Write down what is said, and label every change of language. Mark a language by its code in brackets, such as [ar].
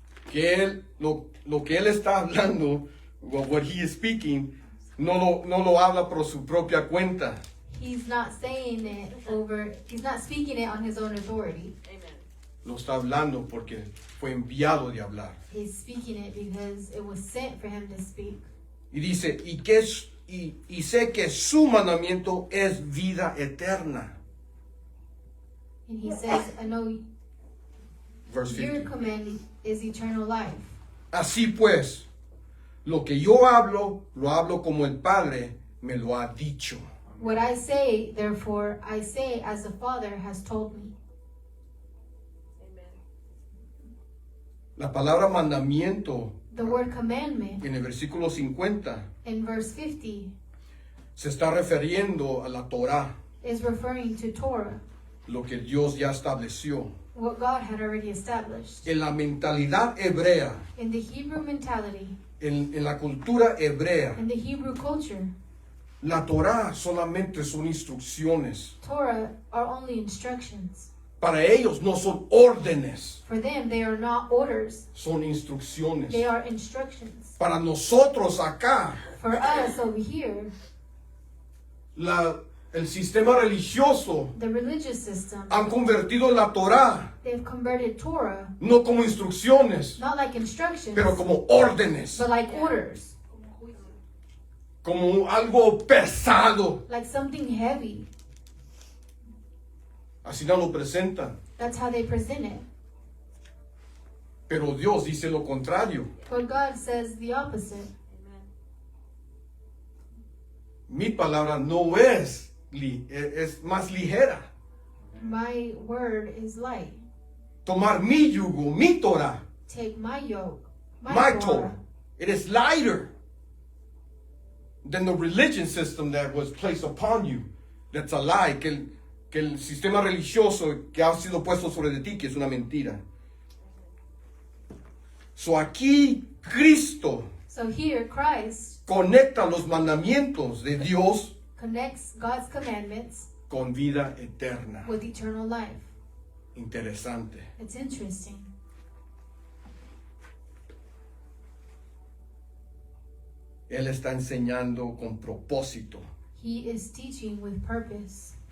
[es] que lo que él está hablando, [en] what he is speaking, [es] no lo habla por su propia cuenta. [en] he's not he's not speaking it on his own authority. [es] Lo está hablando porque fue enviado de hablar. [en] He's speaking it because it was sent for him to speak. [es] Y dice, y sé que su mandamiento es vida eterna. [en] And he says, I know Verse your 50. command is eternal life. [es] Así pues, lo que yo hablo, lo hablo como el Padre me lo ha dicho. [en] What I say, therefore, I say as the Father has told me. [es] La palabra mandamiento [en] The word commandment [es] en el versículo 50 [en] in verse 50 [es] se está refiriendo a la Torá, [en] is referring to Torah, [es] lo que Dios ya estableció. [en] what God had already established. [es] En la mentalidad hebrea, [en] In the Hebrew mentality, [es] en la cultura hebrea, [en] in the Hebrew culture, [es] la Torá solamente son instrucciones. [en] Torah are only instructions. [es] Para ellos no son órdenes, [en] For them, they are not orders, [es] son instrucciones. [en] they are instructions. [es] Para nosotros acá, [en] For us over here, [es] el sistema religioso [en] the religious system, [es] han convertido la Torá [en] they've converted Torah [es] no como instrucciones, [en] not like instructions, [es] pero como órdenes, [en] but like orders, [es] como algo pesado. [en] like something heavy. [es] Así no lo presentan. [en] That's how they present it. [es] Pero Dios dice lo contrario. [en] But God says the opposite. Amen. [es] Mi palabra no es, es más ligera. [en] My word is light. [es] Tomar mi yugo, mi Torah, [en] Take my yoke, my Torah. Torah. It is lighter than the religion system that was placed upon you. That's a lie. [es] Que el sistema religioso que ha sido puesto sobre de ti, que es una mentira. So aquí Cristo [en] So here, Christ [es] conecta los mandamientos de Dios [en] connects God's commandments [es] con vida eterna. [en] with eternal life. [es] Interesante. [en] It's interesting. [es] Él está enseñando con propósito [en] He is teaching with purpose.